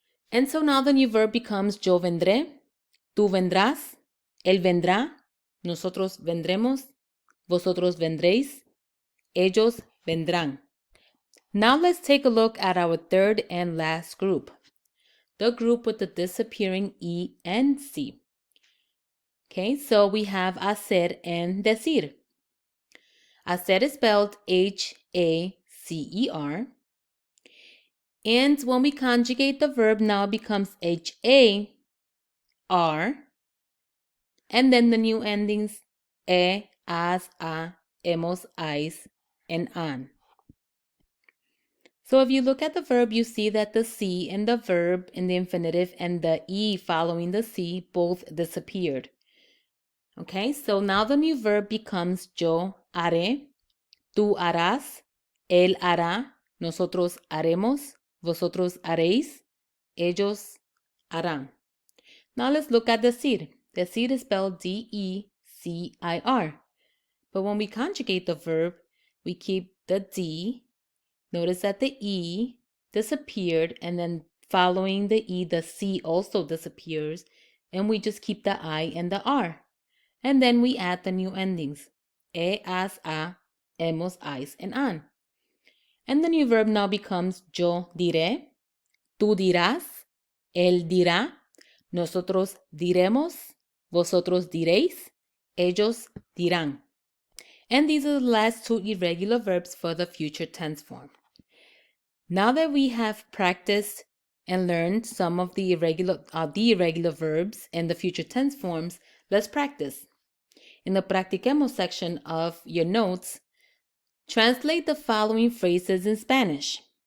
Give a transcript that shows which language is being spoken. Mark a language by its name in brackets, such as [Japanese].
[English] And so now the new verb becomes [Spanish] yo vendré, tú vendrás, él vendrá, nosotros vendremos, vosotros vendréis, ellos vendrán. [English] Now let's take a look at our third and last group, the group with the disappearing E and C. Okay, so we have hacer and decir. Hacer is spelled H-A-C-E-R. And when we conjugate the verb, now it becomes H-A-R. And then the new endings e, as, a, hemos, ais, and an. So if you look at the verb, you see that the C in the verb in the infinitive and the E following the C both disappeared. Okay, so now the new verb becomes [Spanish] yo haré, tú harás, él hará, nosotros haremos, vosotros haréis, ellos harán. [English] Now let's look at decir. Decir is spelled D-E-C-I-R. But when we conjugate the verb, we keep the D. Notice that the E disappeared, and then following the E, the C also disappears, and we just keep the I and the R. And then we add the new endings, e, as, a, hemos, ais, and an. And the new verb now becomes [Spanish] yo diré, tú dirás, él dirá, nosotros diremos, vosotros diréis, ellos dirán. [English] And these are the last two irregular verbs for the future tense form. Now that we have practiced and learned some of the irregular verbs and the future tense forms, let's practice. In the Practiquemos section of your notes, translate the following phrases in Spanish.